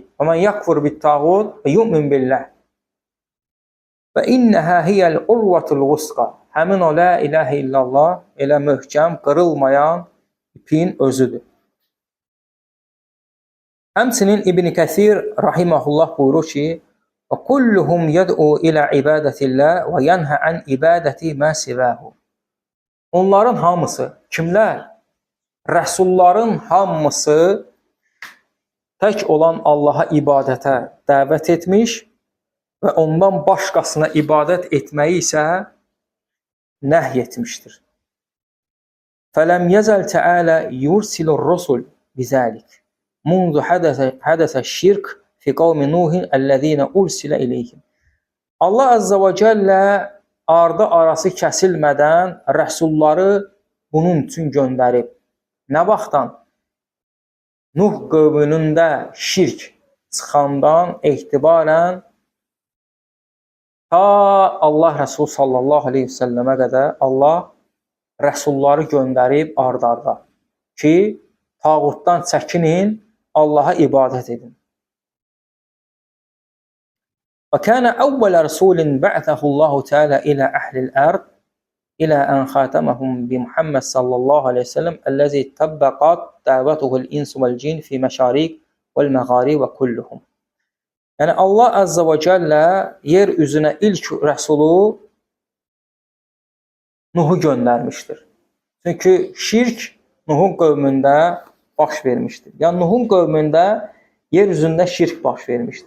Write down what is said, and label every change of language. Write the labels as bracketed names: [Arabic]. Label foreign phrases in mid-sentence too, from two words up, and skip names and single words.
[Arabic] ومن يكفر بالطاغوت ويؤمن بالله. وإنها هي العروة الوثقى. [Azerbaijani] Həmin o la ilahə illallah elə möhkəm, qırılmayan ipin özüdür. Həmçinin İbn Kəsir rahimehullah buyurur ki: [Arabic] "وكلهم يدعو إلى عبادة الله وينهى عن عبادة ما سواه." [Azerbaijani] Onların hamısı kimlər? Rəsulların hamısı tək olan Allaha ibadətə dəvət etmiş və ondan başqasına ibadət etməyi isə nəhy etmişdir. [Arabic] فَلَمْ يَزَلْ تَعَالَى يُرْسِلُ الرُّسُلَ بِذَلِكَ مُنْذُ حَدَثَ الشِّرْكِ فِي قَوْمِ نُوحٍ الَّذِينَ أُرْسِلَ إِلَيْهِمْ. [Azerbaijani] Allah [Arabic] عز وجل [Azerbaijani] ardı arası kəsilmədən rəsulları bunun üçün göndərib. Nə vaxtdan? Nuh qövmünün də şirk çıxandan etibarən ta Allah Rəsulü [Arabic] صلى الله عليه وسلم [Azerbaijani] qədər Allah rəsulları göndərib ard-arda ki, tağutdan çəkinin, Allaha ibadət edin. [Arabic] وكان أول رسول بعثه الله تعالى إلى أهل الأرض إلى أن خاتمهم بمحمد صلى الله عليه وسلم الذي طبقت دعوته الإنس والجن في مشارق والمغارب وكلهم. [Azerbaijani] Yəni Allah [Arabic] عز وجل [Azerbaijani] yer üzünə ilk rəsulu Nuhu göndərmişdir. Çünki şirk Nuhun qövmündə baş vermişdir. Yəni Nuhun qövmündə yer üzündə şirk baş vermişdir.